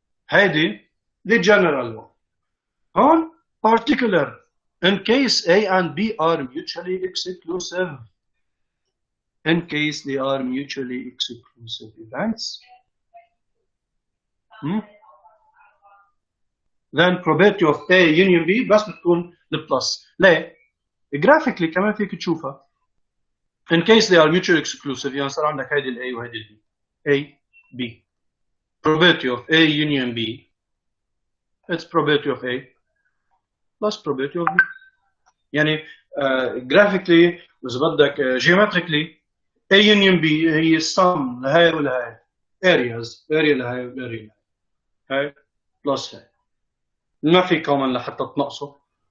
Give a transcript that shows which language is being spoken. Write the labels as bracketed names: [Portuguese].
[English] هذه the general one. هون particular in case A and B are mutually exclusive. In case they are mutually exclusive events, then probability of A union B [Arabic] بس بتكون البلس. ليه؟ graphically كمان فيك تشوفها. [English] In case they are mutually exclusive [Arabic] يعني صار عندك هيدي ال [English] A وهيدي ال B. A B. Probability of A union B. It's probability of A plus probability of B. [Arabic] يعني graphically وإذا بدك geometrically A union B هي السم لهاي ولهاي areas area لهاي واريا هاي بلس هاي ما في كومن لحتى تنقصه.